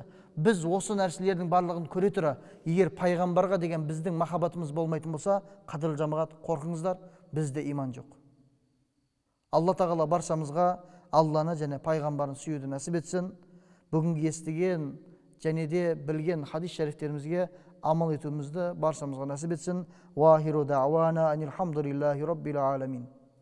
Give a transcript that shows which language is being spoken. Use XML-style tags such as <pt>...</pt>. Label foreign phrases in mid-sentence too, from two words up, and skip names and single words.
<kk>Біз осы нәрселердің барлығын көре тұра, егер пайғамбарға деген біздің махаббатымыз болмайтын болса, қадірлі жамағат, қорқыңыздар, бізде иман жоқ. Алла тағала баршамызға Алланы және пайғамбарын сүюді нәсіп етсін. Бүгінгі естіген және де білген хадис шарифтерімізге амал етуімізді баршамызға нәсіп етсін.</kk> <ar>وآخر دعوانا أن الحمد لله رب العالمين.</ar>